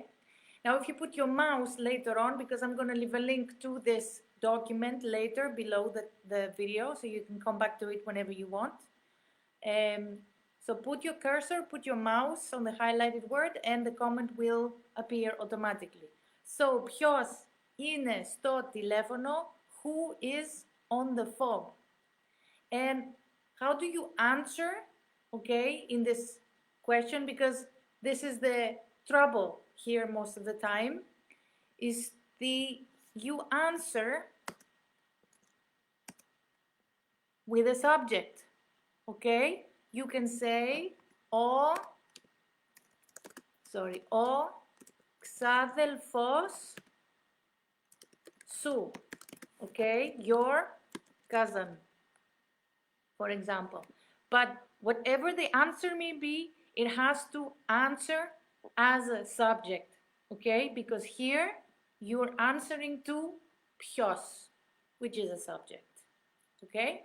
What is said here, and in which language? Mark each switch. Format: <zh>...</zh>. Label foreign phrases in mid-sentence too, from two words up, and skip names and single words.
<en>Now, if you put your mouse later on, because I'm going to leave a link to this document later below the video, so you can come back to it whenever you want. So put your cursor, put your mouse on the highlighted word, and the comment will appear automatically. So,</en> <el>ποιος είναι στο τηλέφωνο,</el> <en>who is on the phone. And how do you answer, okay, in this question, because this is the trouble here most of the time, is you answer with a subject, okay? You can say</en> <el>ο ξάδελφος σου,</el> <en>okay? Your cousin, for example. But whatever the answer may be, it has to answer as a subject, okay? Because here you're answering to ποιος, which is a subject, okay?</en>